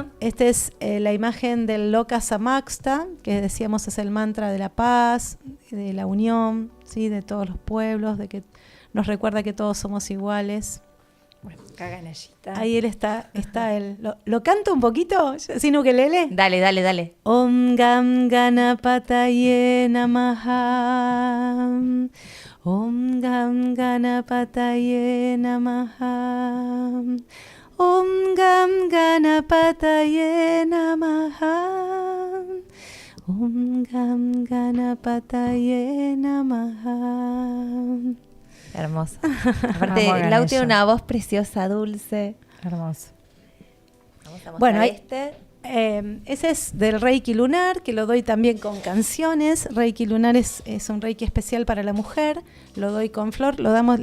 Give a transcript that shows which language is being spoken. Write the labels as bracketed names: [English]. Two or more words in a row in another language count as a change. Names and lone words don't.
[Spanish] Esta es la imagen del Loka Samaksta, que decíamos es el mantra de la paz, de la unión, ¿sí? De todos los pueblos, de que nos recuerda que todos somos iguales. Bueno, acá Ganeshita. Ahí él está él. ¿Lo canto un poquito? ¿Sin ukelele? Dale. [Sanskrit] ॐ गं गणपतये नमः. ॐ गं गणपतये नमः. ॐ गं गणपतये नमः. ॐ गं गणपतये नमः. [Spanish] Hermoso. Aparte, Amo a Lau Ganesha. tiene una voz preciosa, dulce. Hermoso. Vamos a mostrar Bueno, este. Ese es del Reiki lunar, que lo doy también con canciones. Reiki lunar es un Reiki especial para la mujer. Lo doy con flor. Lo damos.